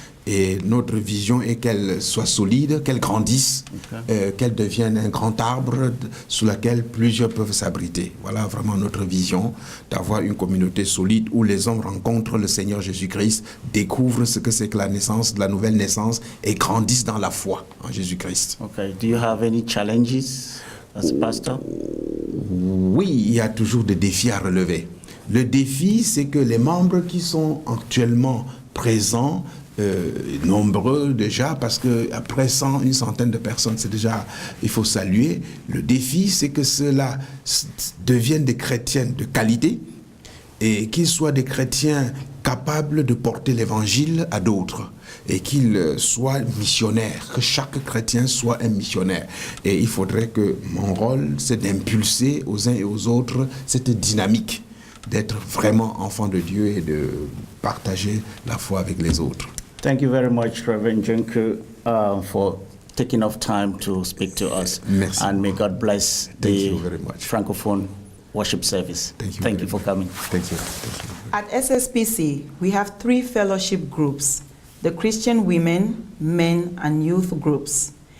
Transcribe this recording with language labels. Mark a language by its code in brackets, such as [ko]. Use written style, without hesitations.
[fr] Et notre vision est qu'elle soit solide, qu'elle grandisse, qu'elle devienne un grand arbre sous lequel plusieurs peuvent s'abriter. Voilà vraiment notre vision, d'avoir une communauté solide où les hommes rencontrent le Seigneur Jésus-Christ, découvrent ce que c'est que la naissance, la nouvelle naissance et grandissent dans la foi en Jésus-Christ. [en] Okay. Do you have any challenges as pastor? [fr] Oui, il y a toujours des défis à relever. Le défi, c'est que les membres qui sont actuellement présents, nombreux déjà, parce qu'après 100, une centaine de personnes, c'est déjà, il faut saluer. Le défi, c'est que ceux-là deviennent des chrétiens de qualité et qu'ils soient des chrétiens capables de porter l'évangile à d'autres et qu'ils soient missionnaires, que chaque chrétien soit un missionnaire. Et il faudrait que mon rôle, c'est d'impulser aux uns et aux autres cette dynamique, d'être vraiment enfant de Dieu et de partager la foi avec les autres. [en] Thank you very much, Reverend Junku, for taking off time to speak to us. [fr] Merci. [en] And may God bless Thank the you very much. Francophone worship service. Thank you for coming. Thank you. Thank you. At SSPC, we have 3 fellowship groups, the Christian women, men, and youth groups.